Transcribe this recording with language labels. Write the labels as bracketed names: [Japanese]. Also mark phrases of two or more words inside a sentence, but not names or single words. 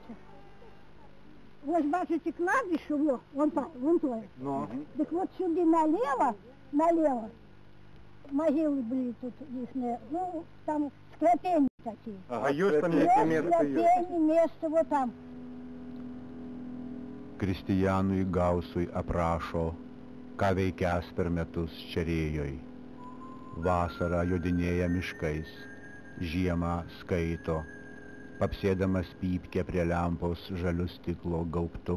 [Russian] Вот бачите кладбище, вон то. Ну. Так вот сюда налево, могилы были тут лишние, ну, там скляпения такие. А есть там некое место? Скляпения, место вот там. [Lithuanian] Kristijanui Gausui aprašo, ką veikęs per metus Čerėjoj. Vasarą jodinėja miškais, žiemą skaito, papsėdamas pypkę prie lempos žaliu stiklo gaubtu.